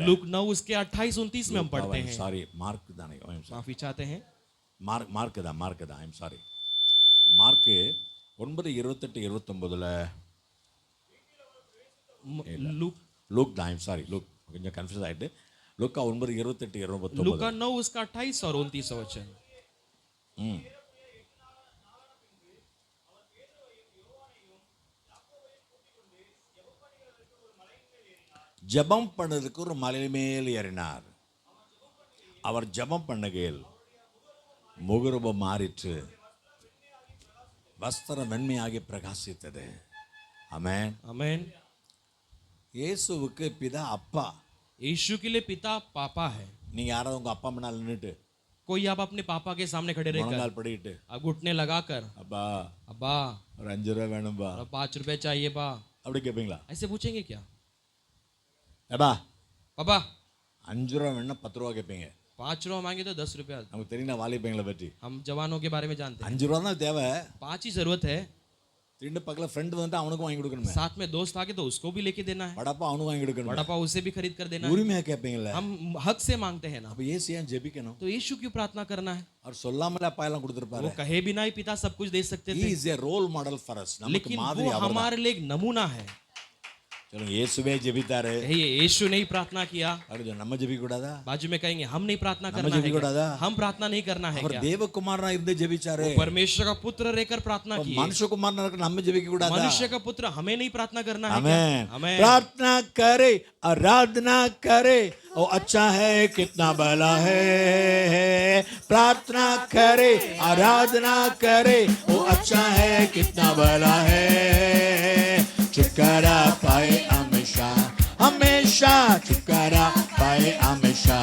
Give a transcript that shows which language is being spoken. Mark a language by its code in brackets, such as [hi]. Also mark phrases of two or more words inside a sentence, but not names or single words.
[hi] लूक 9 उसके 28-29 में हम पढ़ते हैं। [ta] சாரி மார்க் தானே, [hi] माफी चाहते हैं, [ta] மார்க் தான் [en] I'm sorry. [ta] மார்க் 9:28-29ல [hi] लूक [ta] லூக் தான் [en] I'm sorry [ta] லூக் கொஞ்சம் கன்ஃபியூஸ் ஆயிட்டு. லூக்கா 9:28-29. [hi] लूका 9 उसका 28 और 29 वचन। [ta] ஜெபம் பண்ணதுக்கு ஒரு மலை மேல் ஏறினார். அவர் ஜெபம் பண்ணுகையில் முகரூபம் மாறிற்று, வஸ்திரம் வெண்மையாகி பிரகாசித்தது. ஆமென். [hi] आमेन। [ta] இயேசுவுக்கு பிதா அப்பா. [hi] यीशु के लिए पिता पापा है। [ta] நீங்க யாராவது உங்க அப்பா முன்னால் நின்னுட்டு [hi] कोई आप अपने पापा के सामने खड़े रहकर [ta] முழங்கால் படிக்கிட்டு [hi] अब घुटने लगाकर [ta] அப்பா [hi] अब्बा [ta] ஒரு 5 ரூபா வேணும்பா [hi] और 5 रुपए चाहिए बा, [ta] அப்படி கேட்பீங்களா? [hi] ऐसे पूछेंगे क्या? [ta] ஏப்பா [hi] पापा [ta] 5 ரூபா வேணும்னா 10 ரூபா கேட்பீங்க. [hi] 5 रुपया मांगे तो 10 रुपया। [ta] நமக்கு தெரியும் வாலிபங்களை பற்றி. [hi] हम जवानों के बारे में जानते हैं, [ta] 5 ரூபா தான் தேவை. [hi] 5 ही जरूरत है। [ta] திடீர்னு பக்கத்துல ஃப்ரெண்ட் வந்துட்டு அவனுக்கும் வாங்கி கொடுக்கணுமே, [hi] साथ में दोस्त आ गए तो उसको भी लेके देना है, [ta] வடப்பா அவனுக்கும் வாங்கி கொடுக்கணும், [hi] वड़ा पाव उसे भी खरीद कर देना है। [ta] உரிமையா கேட்பீங்கல்ல, [hi] हम हक से मांगते हैं ना, [ta] அப்ப ஏசு ஏன் ஜெபிக்கணும்? [hi] तो यीशु क्यों प्रार्थना करना है? [ta] அவர் சொல்லாமலே அப்பா எல்லாம் கொடுத்திருப்பாரு. [hi] वो कहे बिना ही पिता सब कुछ दे सकते [en] He [hi] थे, [en] is a role model for us. [ta] நமக்கு [hi] लेकिन [ta] மாதிரி [hi] वो [ta] அவர்தான். [hi] हमारे लिए एक नमूना है। [ta] சொல்லுங்க, இயேசுவே ஜெபித்தாரு. [hi] ये यीशु ने ही प्रार्थना किया, [ta] அப்படி நம்ம ஜெபிக்க கூடாதா? [hi] बाजू में कहेंगे हम नहीं प्रार्थना [ta] நம்ம [hi] करना है [ta] ஜெபிக்க [hi] क्या? [ta] கூடாதா? [hi] हम प्रार्थना नहीं करना है [ta] அவர் [hi] क्या? [ta] தேவகுமாரனா இருந்து ஜெபிச்சாரு. [hi] परमेश्वर का पुत्र रहकर प्रार्थना की, [ta] மனுஷகுமாரனா இருக்க நம்ம ஜெபிக்க கூடாதா? [hi] मनुष्य का पुत्र हमें नहीं प्रार्थना करना है क्या? आमेन। आमेन। प्रार्थना करे, आराधना करे, ओ अच्छा है कितना भला है। प्रार्थना करे, आराधना करे, ओ अच्छा है कितना भला है। छुटकारा पाए हमेशा, हमेशा छुटकारा पाए हमेशा।